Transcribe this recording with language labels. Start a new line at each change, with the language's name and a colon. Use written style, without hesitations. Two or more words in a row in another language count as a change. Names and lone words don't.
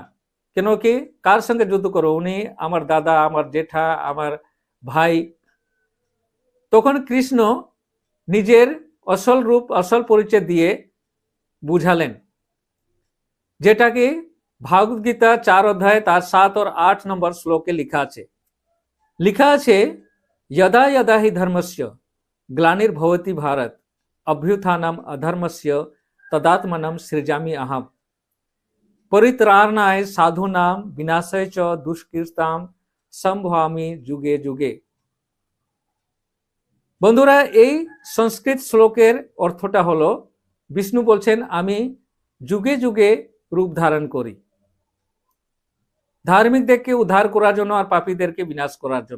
Bangla: কেন কি কার সঙ্গে যুদ্ধ করবো? উনি আমার দাদা, আমার জেঠা, আমার ভাই। তখন কৃষ্ণ নিজের আসল রূপ, আসল পরিচয় দিয়ে বুঝালেন, যেটাকে ভাগবত গীতা 4 অধ্যায় তার 7 और 8 নম্বর শ্লোকে লিখা আছে
Sanskrit: यदा यदा हि धर्मस्य ग्लानिर्भवति भारत अभ्युत्थानम अधर्मस्य तदात्मनं सृजामि अहम परित्राणाय साधूनां विनाशाय च दुष्कृतां संभवामि যুগে যুগে।
Bangla: বন্ধুরা, এই সংস্কৃত শ্লোকের অর্থটা হলো বিষ্ণু বলছেন আমি যুগে যুগে রূপ ধারণ করি, ধার্মিকদেরকে উদ্ধার করার জন্য আর পাপীদেরকে বিনাশ করার জন্য।